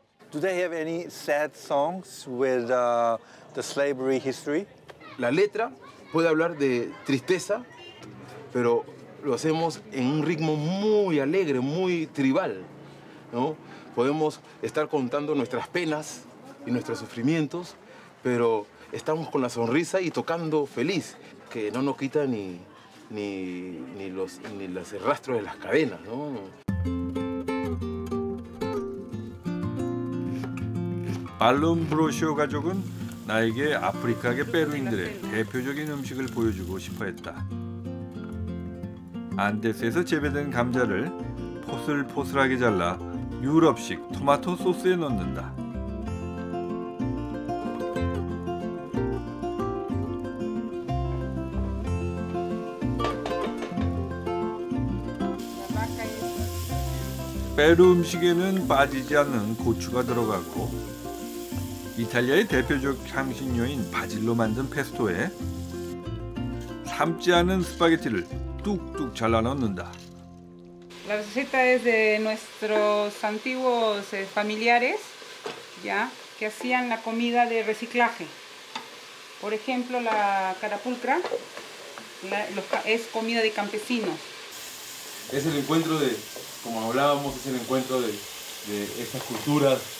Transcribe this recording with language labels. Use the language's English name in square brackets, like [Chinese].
[English] Do they have any sad songs with the slavery history? [Spanish] La letra puede hablar de tristeza, pero lo hacemos en un ritmo muy alegre, muy tribal, ¿no? Podemos estar contando nuestras penas y nuestros sufrimientos, pero estamos con la sonrisa y tocando feliz, que no nos quita ni los rastros de las cadenas, ¿no? [Korean] 발룸 브로쇼 가족은 나에게 아프리카계 페루인들의 대표적인 음식을 보여주고 싶어 했다. 안데스에서 재배된 감자를 포슬포슬하게 잘라 유럽식 토마토 소스에 넣는다. 페루 음식에는 빠지지 않는 고추가 들어가고 이탈리아의 대표적 향신료인 바질로 만든 페스토에 삶지 않은 스파게티를 뚝뚝 잘라 넣는다. [Spanish] La receta es de nuestros antiguos familiares, ya, que hacían la comida de reciclaje. Por ejemplo, la carapulcra es comida de campesinos. Es el encuentro de, como hablábamos, es el encuentro de estas culturas.